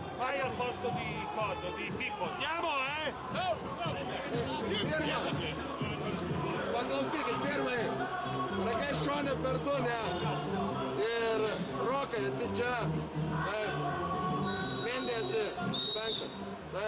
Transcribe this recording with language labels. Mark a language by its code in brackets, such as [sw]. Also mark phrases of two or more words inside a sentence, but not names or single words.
[it] vai al posto di Coddo, di Pippo. Andiamo, Firma! [lt] Paklausykit, pirmai, ragai šone per du, ne? Ir Rokai, esi čia. Taip. Mindė esi penktas. Taip.